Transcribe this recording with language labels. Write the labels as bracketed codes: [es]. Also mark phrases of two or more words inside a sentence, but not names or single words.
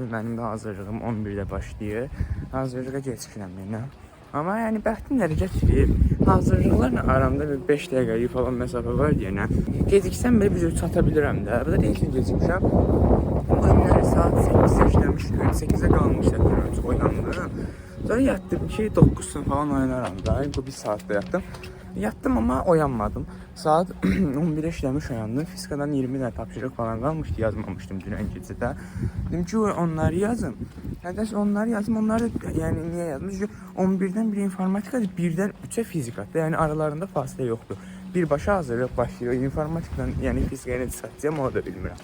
[az] Mənim də hazırlığım 11-də başlayır. Hazırlığa gecikirəm yenə. Amma yəni bəxtim nəticə gətirir. Hazırlıqlarla aramda bir 5 dəqiqəlik falan məsafə var yenə. Geciksəm belə bir çata bilirəm də. Bu da ilk gün gecikmişəm. Oyunları saat 8'e işləmişdim. 8'e qalmışdı. Oyandım. [tr] Sonra yattım ki 9'sun falan oynaram da. Bu bir saatte yattım. Yattım ama uyanmadım. Saat 11'e işləmiş uyandım. [az] Fizikadan 20 dənə tapşırıq falan qalmışdı. Yazmamışdım dünən gecədə. Dedim ki onları yazım. Nədən onları yazım. Onlar da yəni niyə yazdım? Çünki 11'dən biri informatikadır, 1'dən 3'e fizikadır. Yəni aralarında fasilə yoxdur. Birbaşa hazırlıq başlayır. İnformatikadan yəni fizikaya necə satacağım onu da bilmirəm.